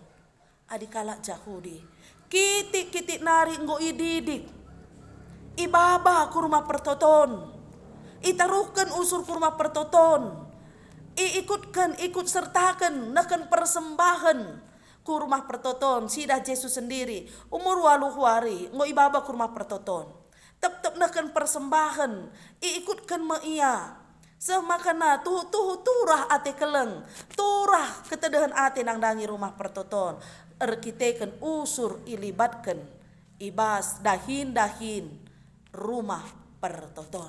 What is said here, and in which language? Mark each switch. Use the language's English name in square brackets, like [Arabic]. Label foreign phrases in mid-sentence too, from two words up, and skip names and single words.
[Batak Karo] Adi kalak Yahudi, kitik-kitik nari nggo ididik, ibaba ku rumah pertoton, itaruhkan usur ku rumah pertoton, [Indonesian] ikut sertakan [Batak Karo] nakan persembahan ku rumah pertoton. Sidah Yesus sendiri umur 8 hari nggo ibaba ku rumah pertoton. Tetap nakan persembahan, ikutkan ma ia Semakana tuhu turah ate keleng, turah ketedahan ate nang dangi rumah pertoton. Erkiteken usur ilibatkan ibas dahin rumah pertoton.